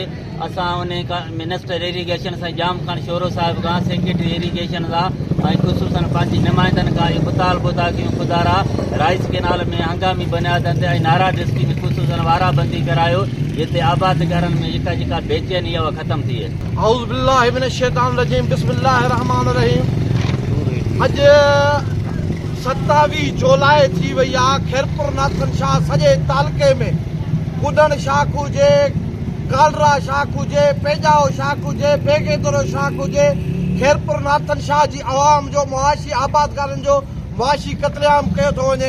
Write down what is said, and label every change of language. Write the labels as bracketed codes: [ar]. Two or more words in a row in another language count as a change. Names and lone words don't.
[sd] असां उन खां [en] Minister Irrigation [sd] सां जाम खान शोरो साहिब खां [en] Secretary Irrigation [sd] सां ऐं ख़ुशूसन पंहिंजी नुमाइंदनि खां इहो मुतालबो था कयूं ख़ुदारा [en] Rice Canal [sd] में हंगामी बुनियादनि ते ऐं नारा डिस्ट्री में ख़ुशूसन वाराबंदी करायो जिते आबादगारनि में जेका बेचैनी आहे उहा ख़त्म थी वई। [ar] أعوذ بالله من الشيطان الرجيم بسم الله الرحمن الرحيم. [sd] अॼु 27 जुलाई थी वई आहे। खैरपुर नाथन शाह सॼे तालुके में कुडण शाख हुजे, कालरा शाख हुजे, पेजाओ शाख हुजे, बेगेदरो शाख हुजे, खैरपुर नाथन शाह जी अवाम जो मुआशी आबादगारनि जो मुआशी कतलेआम कयो थो वञे।